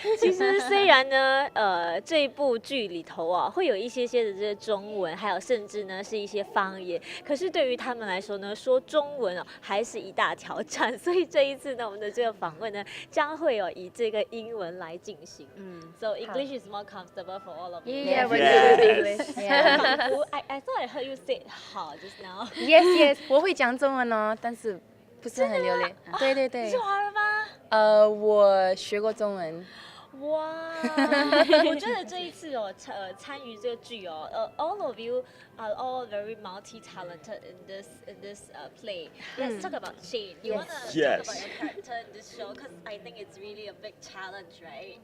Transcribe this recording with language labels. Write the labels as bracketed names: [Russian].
[Chinese] 其实虽然呢，这部剧里头啊，会有一些的这些中文，还有甚至呢是一些方言，可是对于他们来说呢，说中文哦还是一大挑战。所以这一次呢，我们的这个访问呢，将会以这个英文来进行。 [English] So English is more comfortable for all of you. Yeah, we're Yes. good with English. I thought I heard you say [Chinese] 好 [English] just now. Yes, yes， [Chinese] 我会讲中文哦，但是不是很流利。对对对你是。华人吗？我学过中文。哇，我觉得这一次参与这个剧 [English] all of you are all very multi-talented in this play. Let's talk about Shane. You wanna talk Yes. about your character in this show because I think it's really a big challenge, right?